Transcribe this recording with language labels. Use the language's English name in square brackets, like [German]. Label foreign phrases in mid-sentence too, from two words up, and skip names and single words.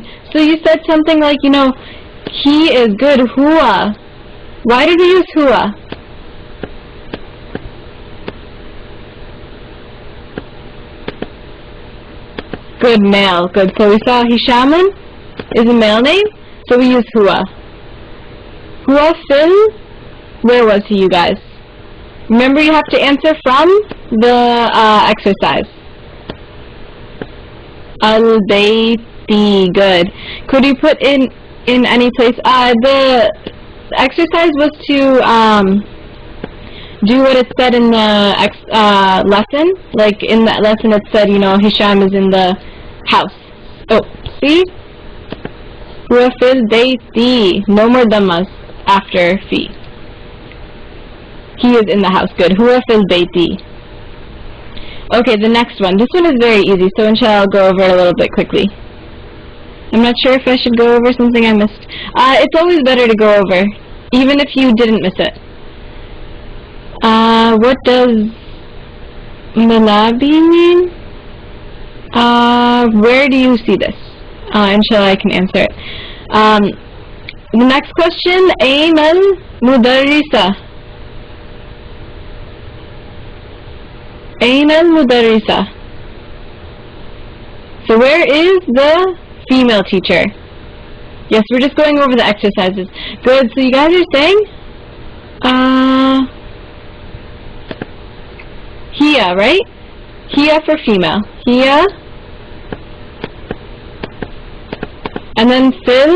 [English] So you said something like, he is good. Huwa. Why did we use huwa? Good, male. Good. So we saw Hishamun is a male name, so we use huwa. [Arabic] هو في, [English] where was he, you guys? Remember, you have to answer from the exercise. [Arabic] البيتِ, good. [English] Could you put in any place? The exercise was to do what it said in the lesson. Like in that lesson it said, Hisham is in the house. Oh, see? [Arabic] هو في البيتِ. [English] No more dhammas after fi. He is in the house. Good. [Arabic] هو في البيتِ. [English] Okay, the next one. This one is very easy, so inshallah I'll go over it a little bit quickly. I'm not sure if I should go over something I missed. It's always better to go over, even if you didn't miss it. What does malabi mean? Where do you see this? Inshallah I can answer it. The next question, [Arabic] أين المدرسة. أين المدرسة. [English] So where is the female teacher? Yes, we're just going over the exercises. Good, so you guys are saying? Hiya, right? Hiya for female. Hiya. And then fil.